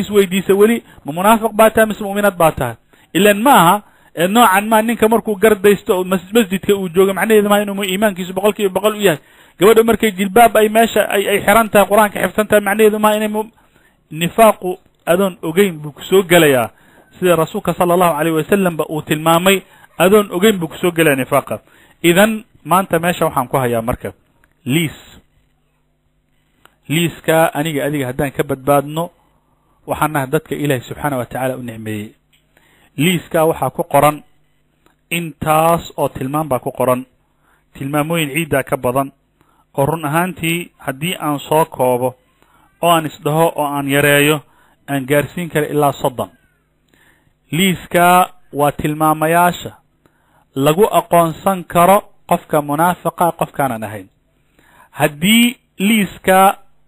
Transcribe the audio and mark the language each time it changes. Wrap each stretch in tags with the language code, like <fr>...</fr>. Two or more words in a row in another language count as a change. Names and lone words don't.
<so>isweydiisa weli ma munaafiq baa tahay mise mu'minaad baa tahay ilan ma aha noocan ma ninka markuu gardaysto oo masjidka uu joogo macnaheedu ma inuu iimaankiisu 100% u yahay gabadha markay jilbaab ay meesha ay xiran tahay quraanka xifsan tahay macnaheedu ma inay nifaaqu adoon ogeyn buu ku soo galayaa sida rasuulka</so> <ar>صلى الله عليه وسلم</ar> <so>ba uu tilmaamay adoon ogeyn buu kusoo gelaya nifaaqa idan maanta meesha waxaan ku hayaa marka liiska aniga adiga haddaan ka badbaadno waxaan nahay dadka ilaahay</so> <ar>سبحانه وتعالى</ar> <so>u nicmeeyey liiska waxaa ku qoran intaas oo tilmaam baa ku qoran tilmaamooyin ciiddaa ka badan oo run ahaantii haddii aan soo koobo oo aan isdhaho oo aan yareeyo aan gaarsiin kara ilaa 30 liiska waa tilmaamayaasha lagu aqoonsan karo qofka munaafiqa qofkaanan ahayn haddii liiska</so>